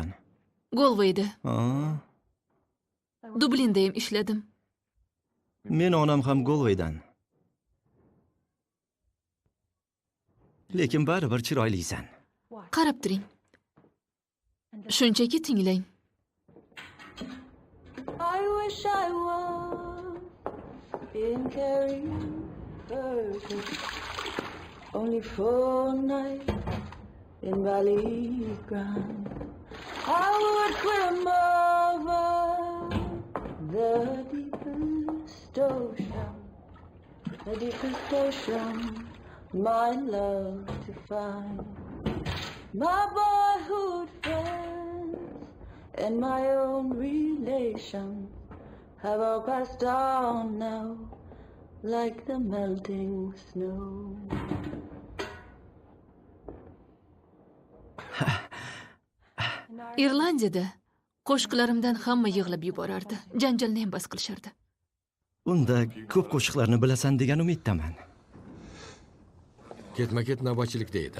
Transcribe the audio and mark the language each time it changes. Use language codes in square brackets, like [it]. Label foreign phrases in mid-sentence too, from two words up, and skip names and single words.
[uz] Golveyda, Aa, Dublinda ham ishladim. men onam ham Galwaydan. Lekin baribir chiroylisan. Qarab turing. Shunchaki tinglang. [en] I wish I was in Kerry only for a night in Ballygrand. I would swim over the deepest ocean, my love to find. My boyhood friends and my own relations have all passed on now, like the melting snow. [uz] Irlandiyada qo'shiqlarimdan hamma yig'lab yuborardi. Janjalni ham bas qilishardi. Unda ko'p qo'shiqlarni bilasan degan umiddaman. Ketma-ket navbatchilikda edim.